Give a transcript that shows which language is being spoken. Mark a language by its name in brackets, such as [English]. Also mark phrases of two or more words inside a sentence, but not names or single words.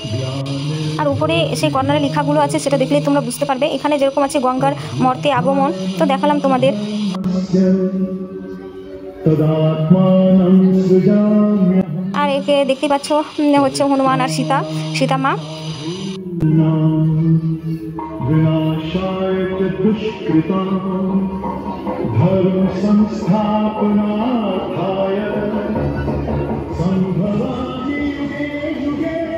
[Bangla] আর উপরে সেই কর্নারে লেখাগুলো আছে, সেটা দেখলেই তোমরা বুঝতে পারবে। এখানে যেরকম আছে গঙ্গার মর্তে আগমন, তো দেখালাম তোমাদের। আর একে দেখতে পাচ্ছ হচ্ছে হনুমান আর সীতা মা। [Sanskrit] विनाशाय च दुष्कृतां धर्म संस्थापनार्थाय संभवामि युगे युगे।